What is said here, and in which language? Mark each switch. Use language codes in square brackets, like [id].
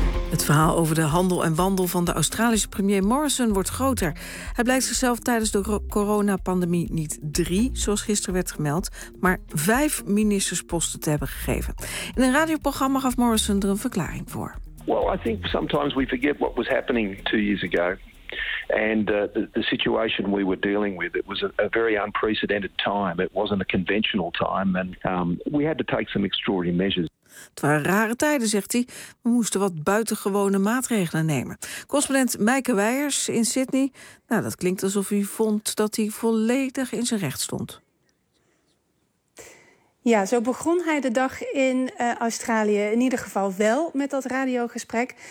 [nl] Het verhaal over de handel en wandel van de Australische premier Morrison wordt groter. Hij blijkt zichzelf tijdens de coronapandemie niet 3, zoals gisteren werd gemeld, maar 5 ministersposten te hebben gegeven. In een radioprogramma gaf Morrison er een verklaring voor. [en] Well, I think sometimes we forget what was happening 2 years ago. And the situation we were dealing with, it was a very unprecedented time. It wasn't a conventional time. And we had to take some extraordinary measures. [nl] Het waren rare tijden, zegt hij. We moesten wat buitengewone maatregelen nemen. Correspondent Meike Weijers in Sydney. Nou, dat klinkt alsof hij vond dat hij volledig in zijn recht stond. Ja, zo begon hij de dag in Australië in ieder geval wel met dat radiogesprek.